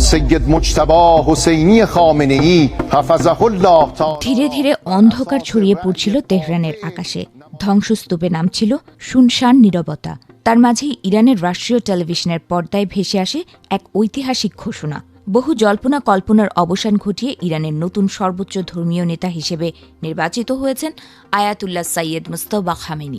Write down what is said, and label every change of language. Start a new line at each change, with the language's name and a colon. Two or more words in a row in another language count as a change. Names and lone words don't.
Arabic: سید مجتبی حسینی خامنه‌ای حفظه الله تعالی
Bangla: ধীরে ধীরে অন্ধকার ছড়িয়ে পড়ছিল তেহরানের আকাশে। ধ্বংসস্তূপে নামছিল শুনশান নীরবতা। তার মাঝেই ইরানের রাষ্ট্রীয় টেলিভিশনের পর্দায় ভেসে আসে এক ঐতিহাসিক ঘোষণা। বহু জল্পনা কল্পনার অবসান ঘটিয়ে ইরানের নতুন সর্বোচ্চ ধর্মীয় নেতা হিসেবে নির্বাচিত হয়েছেন আয়াতুল্লাহ সৈয়দ মুজতবা খামেনি।